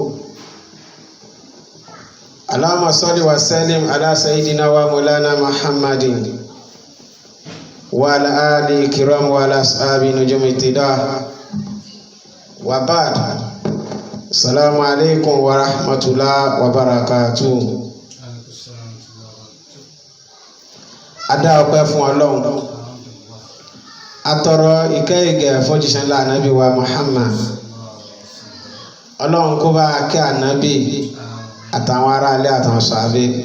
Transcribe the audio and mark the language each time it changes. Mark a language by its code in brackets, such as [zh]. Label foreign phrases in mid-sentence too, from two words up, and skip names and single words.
[ar] اللهم صل وسلم على سيدنا ومولانا محمد وعلى آله الكرام وعلى أصحابه نجوم اهتداء، وبعد. السلام عليكم ورحمة الله وبركاته. [yo] Adá ọpẹ́ fún Ọlọ́run, atọrọ ìkẹ́ ìgẹ̀ fọ́jíṣẹ́ ńlá ànábì wa Muhammad. Ọlọ́run kó bá kẹ́ ànábì àtàwọn ará ilé àtàwọn sàábé.